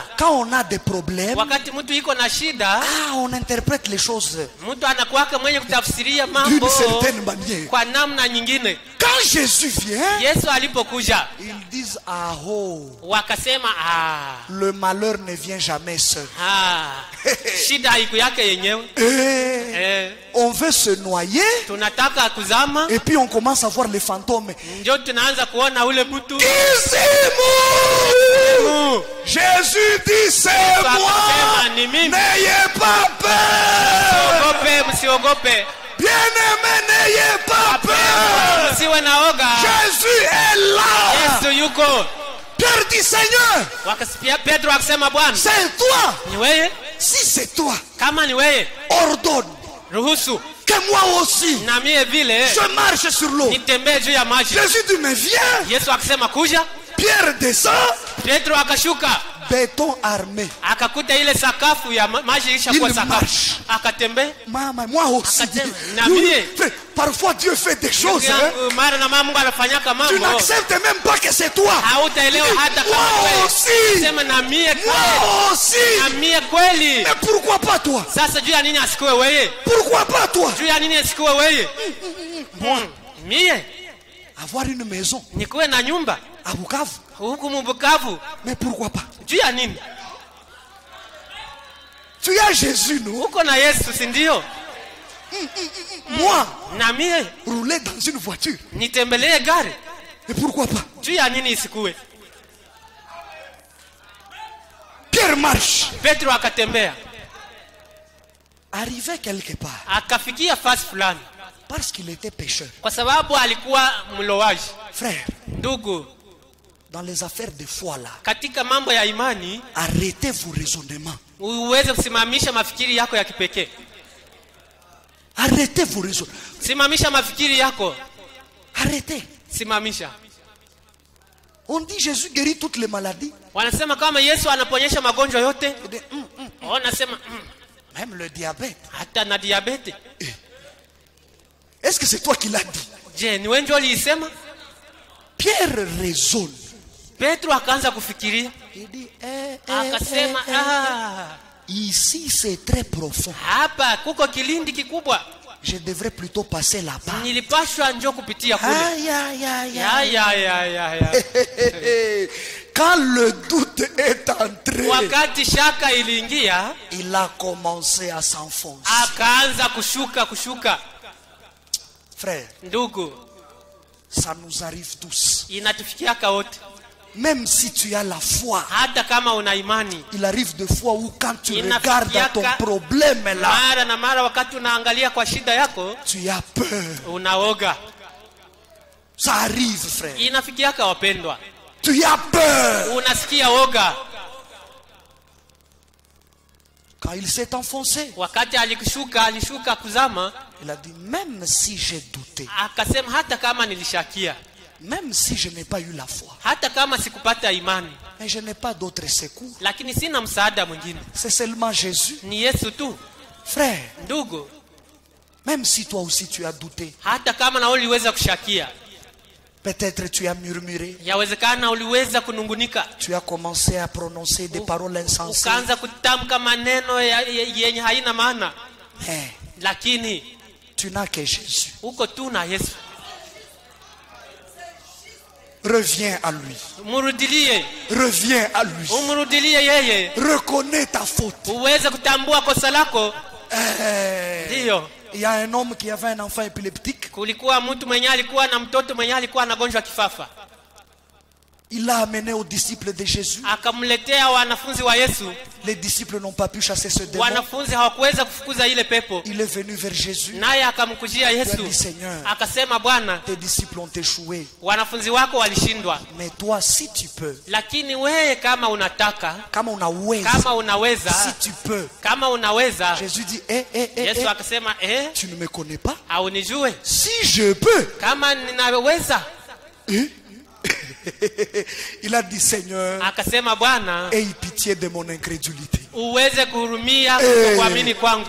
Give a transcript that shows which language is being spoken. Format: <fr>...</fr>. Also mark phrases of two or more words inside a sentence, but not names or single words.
<fr>Quand on a des problèmes,</fr> <sw>Wakati mtu iko na shida,</sw> <fr>on interprète les choses</fr> <sw>mtu anakuwaka mwenye kutafsiria</sw> <fr>d'une</fr> <sw>mambo</sw> <fr>certaine manière.</fr> <sw>kwa namna nyingine.</sw> <fr>Quand Jésus vient,</fr> <sw>Yesu alipokuja,</sw> <fr>ils disent, ah oh,</fr> <sw>wakasema</sw> <fr>le malheur ne vient jamais seul.</fr> <sw>shida haiku yake yenyewe.</sw> <fr>On veut se noyer</fr> <sw>Tunataka kuzama,</sw> <fr>et puis on commence à voir les fantômes.</fr> <sw>ndio tunaanza kuona ule mtu.</sw> <fr>Jésus dit, c'est moi. N'ayez pas peur.</fr> <sw>Msiogope.</sw> <fr>Bien-aimé, n'ayez pas peur.</fr> <sw>Msiwe na oga.</sw> <fr>Jésus est là.</fr> <sw>Yesu yuko.</sw> <fr>Pierre dit, Seigneur,</fr> <sw>Petro akasema, Bwana,</sw> <fr>c'est toi.</fr> <sw>ni wewe?</sw> <fr>Si c'est toi,</fr> <sw>Kama ni wewe,</sw> <fr>ordonne</fr> <sw>ruhusu</sw> <fr>que moi aussi</fr> <sw>na mie vile</sw> <fr>je marche sur l'eau.</fr> <sw>nitembee juu ya maji.</sw> <fr>Jésus dit, mais viens.</fr> <sw>Yesu akasema kuja.</sw> <fr>Pierre descend.</fr> <sw>Petro akashuka,</sw> <fr>Béton armé.</fr> <sw>akakuta ile sakafu ya maji ilishakuwa</sw> <fr>Il</fr> <sw>sakafu.</sw> <fr>marche.</fr> <sw>Akatembea.</sw> <fr>Maman, moi aussi.</fr> <sw>Akasema, na mie.</sw> <fr>Parfois Dieu fait des choses. Hein?</fr> <sw>Mara na Mungu anafanyaka</sw> <fr>Tu</fr> <sw>mambo.</sw> <fr>n'acceptes même pas que c'est toi.</fr> <sw>Hautaelewa hata kama</sw> <fr>Moi</fr> <sw>wewe.</sw> <fr>aussi.</fr> <sw>Sema na mie kweli.</sw> <fr>Moi aussi.</fr> <sw>Na mie kweli.</sw> <fr>Mais pourquoi pas toi?</fr> <sw>Sasa juu ya nini asikuwe wewe?</sw> <fr>Pourquoi pas toi?</fr> <sw>Juu ya nini asikuwe wewe? Mie</sw> <fr>Avoir une maison</fr> <sw>nikuwe na nyumba</sw> <fr>à Bukavu.</fr> <sw>huku Bukavu.</sw> <fr>Mais pourquoi pas?</fr> <sw>Juu ya nini?</sw> <fr>Tu as Jésus, non?</fr> <sw>Uko na Yesu, si ndio?</sw> <fr>Moi,</fr> <sw>Na mie</sw> <fr>rouler dans une voiture.</fr> <sw>nitembelee gari.</sw> <fr>Mais pourquoi pas?</fr> <sw>Juu ya nini isikuwe?</sw> <fr>Pierre marche.</fr> <sw>Petro akatembea.</sw> <fr>Arrivé quelque part.</fr> <sw>Akafikia fasi fulani.</sw> <fr>Parce qu'il était pécheur.</fr> <sw>Kwa sababu alikuwa mlowaji.</sw> <fr>Frère,</fr> <sw>Ndugu,</sw> <fr>dans les affaires de foi là,</fr> <sw>katika mambo ya imani</sw> <fr>arrêtez vos raisonnements.</fr> <sw>uweze kusimamisha mafikiri yako ya kipekee.</sw> <fr>Arrêtez vos raisonnements.</fr> <sw>Simamisha mafikiri yako.</sw> <fr>Arrêtez.</fr> <sw>Simamisha.</sw> <fr>On dit Jésus guérit toutes les maladies.</fr> <sw>Wanasema kama Yesu anaponyesha magonjwa yote.</sw> <fr>Et de,</fr> <sw>Wanasema</sw> <fr>même le diabète.</fr> <sw>hata na diabete.</sw> <fr>Est-ce que c'est toi qui l'as dit?</fr> <sw>Je, ni wewe ndio ulisema?</sw> <fr>Pierre raisonne.</fr> <sw>Petro akaanza kufikiria.</sw> <fr>Il dit,</fr> <sw>Akasema</sw> <fr>ici c'est très profond.</fr> <sw>hapa kuko kilindi kikubwa.</sw> <fr>Je devrais plutôt passer là-bas.</fr> <sw>Nilipashwa njoo kupitia kule. Aïe, aïe, aïe, Ya.</sw> <fr>Quand le doute est entré,</fr> <sw>Wakati shaka iliingia,</sw> <fr>il a commencé à s'enfoncer.</fr> <sw>akaanza kushuka.</sw> <fr>Frère,</fr> <sw>Ndugu,</sw> <fr>ça nous arrive tous.</fr> <sw>inatufikiaka wote.</sw> <fr>Même si tu as la foi,</fr> <sw>Hata kama una imani.</sw> <fr>il arrive des fois où quand tu</fr> <sw>Inafikiaka</sw> <fr>regardes ton problème là,</fr> <sw>Mara na mara wakati unaangalia kwa shida yako,</sw> <fr>tu as peur.</fr> <sw>unaoga.</sw> <fr>Ça arrive, frère.</fr> <sw>Inafikiaka wapendwa.</sw> <fr>Tu as peur.</fr> <sw>Unasikia oga.</sw> <fr>Quand il s'est enfoncé,</fr> <sw>Wakati alishuka kuzama,</sw> <fr>il a dit, même si j'ai douté,</fr> <sw>akasema hata kama nilishakia,</sw> <fr>même si je n'ai pas eu la foi,</fr> <sw>hata kama sikupata imani,</sw> <fr>mais je n'ai pas d'autre secours,</fr> <sw>lakini sina msaada mwingine.</sw> <fr>c'est seulement Jésus.</fr> <sw>Ni Yesu tu.</sw> <fr>Frère,</fr> <sw>Ndugu,</sw> <fr>même si toi aussi tu as douté,</fr> <sw>hata kama na uliweza kushakia,</sw> <fr>peut-être tu as murmuré,</fr> <sw>yawezekana uliweza kunungunika,</sw> <fr>tu as commencé à prononcer des paroles insensées,</fr> <sw>ukaanza kutamka maneno yenye haina maana,</sw> <fr>mais</fr> <sw>lakini</sw> <fr>tu n'as que Jésus.</fr> <sw>uko tu na Yesu.</sw> <fr>Reviens à lui.</fr> <sw>Murudilie,</sw> <fr>Reviens à lui.</fr> <sw>umrudilie yeye,</sw> <fr>Reconnais ta faute.</fr> <sw>uweze kutambua kosa lako. Ndio.</sw> <fr>Il y a un homme qui avait un enfant épileptique.</fr> <sw>Kulikuwa mtu mwenye alikuwa na mtoto mwenye alikuwa anagonjwa kifafa.</sw> <fr>Il l'a amené aux disciples de Jésus.</fr> <sw>Akamletea wanafunzi wa Yesu.</sw> <fr>Les disciples n'ont pas pu chasser ce démon.</fr> <sw>Wanafunzi hawakuweza kufukuza ile pepo.</sw> <fr>Il est venu vers Jésus.</fr> <sw>Naye akamkujia</sw> <fr>Il a</fr> <sw>Yesu.</sw> <fr>dit, Seigneur,</fr> <sw>Akasema, Bwana,</sw> <fr>tes disciples ont échoué.</fr> <sw>wanafunzi wako walishindwa.</sw> <fr>Mais toi, si tu peux,</fr> <sw>Lakini wewe kama unataka, kama unaweza, kama unaweza,</sw> <fr>si tu peux.</fr> <sw>kama unaweza.</sw> <fr>Jésus dit,</fr> <sw>Yesu akasema,</sw> <fr>tu ne me connais pas?</fr> <sw>haunijue?</sw> <fr>Si je peux.</fr> <sw>Kama ninaweza.</sw> <fr>Il a dit, Seigneur,</fr> <sw>Akasema, Bwana,</sw> <fr>aie pitié de mon incrédulité.</fr> <sw>uweze kuhurumia kuamini kwangu.</sw>